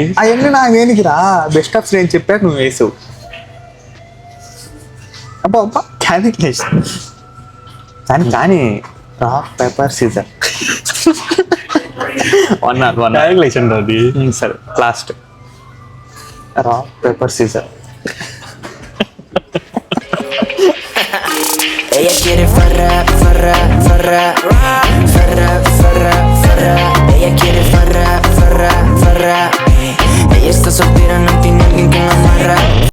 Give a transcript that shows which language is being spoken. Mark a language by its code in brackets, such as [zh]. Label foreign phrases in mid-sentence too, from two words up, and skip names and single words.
[te] అవన్నీ నా వేనికి రా. [en] best of 3 [te] అని చెప్పాక నువ్వు వేసావు. అబ్బా అబ్బా క్యాలిక్యులేషన్. [en] కానీ rock paper scissor 1 [te] క్యాలిక్యులేషన్ అది. [en] సరే last rock paper scissor. [es] Ella quiere farra, farra, farra, farra, farra, farra. Ella quiere farra, farra, farra. Ella está soltera, no tiene alguien que la amarra.